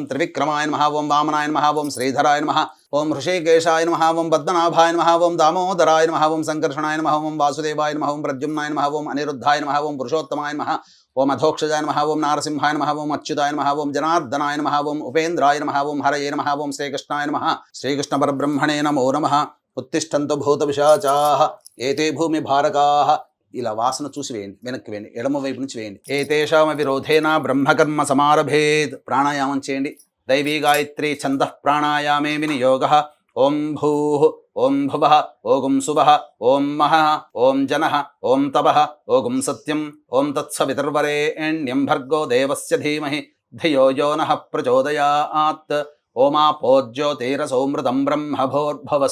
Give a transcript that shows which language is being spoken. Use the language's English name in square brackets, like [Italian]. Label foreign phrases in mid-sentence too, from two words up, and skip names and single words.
[Sanskrit] త్రివిక్రమాయ నమః, ఓం వామనాయ నమః, ఓం శ్రీధరాయ నమః, ఓం హృషికేశాయ నమః, ఓం పద్మనాభాయ నమః, ఓం దామోదరాయ నమః, ఓం సంకర్షణాయ నమః, ఓం వాసుదేవాయ నమః, ఓం ప్రద్యుమ్నాయ నమః, ఓం అనిరుద్ధాయ నమః, ఓం పురుషోత్తమాయ నమః, ఓం అధోక్షజాయ నమః, ఓం నారసింహాయ నమః, ఓం అచ్యుతాయ నమః, ఓం జనార్దనాయ నమః, ఓం ఉపేంద్రాయ నమః, ఓం హరయే నమః, ఓం శ్రీకృష్ణాయ నమః, శ్రీకృష్ణ పరబ్రహ్మణే నమో నమః. ఉత్తిష్టంతు భూత పిశాచాః ఏతే భూమి భారకాః. [Telugu] ఇలా వాసన చూసి వేయండి, వెనక్కి వేయండి, ఎడమ వైపు నుంచి వేయండి. [Sanskrit] ఏతేషామ విరోధేన బ్రహ్మకర్మ సమారభేద్. [Telugu] ప్రాణాయామం చేయండి. [Sanskrit] दैवी गायत्री छन्दः प्राणायामे विनियोगः ओं भूः ओं भुवः ओं सुवः ओं महः ओं जनः ओं तपः ओं सत्यम् ओं तत्सवितुर्वरेण्यं भर्गो देवस्य धीमहि धियो यो नः प्रचोदयात् ओमापो ज्योतिरसौमृतं ब्रह्मभोर्भवः